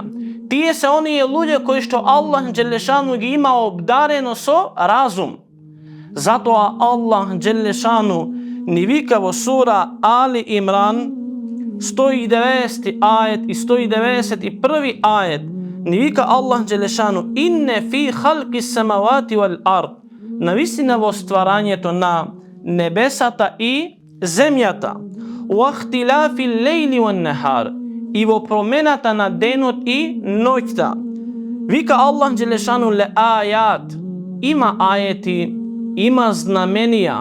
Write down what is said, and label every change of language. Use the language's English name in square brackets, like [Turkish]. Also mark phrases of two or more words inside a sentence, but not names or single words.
[Macedonian] Тие се оние луѓе кои што Аллах Джелешану ги има обдарено со разум. Затоа Аллах Джелешану ни вика во сура Али Имран 190 ајет и 191 ајет, ни вика Аллах Джелешану: [Arabic] إن في خلق السماوات والأرض, [Macedonian] навистина во стварањето на небесата и земјата, [Arabic] واختلاف الليل والنهار, [Macedonian] и во промената на денот и ноќта. Вика Аллах Джелешану: [Arabic] لآيات, [Macedonian] има ајети, има знаменија.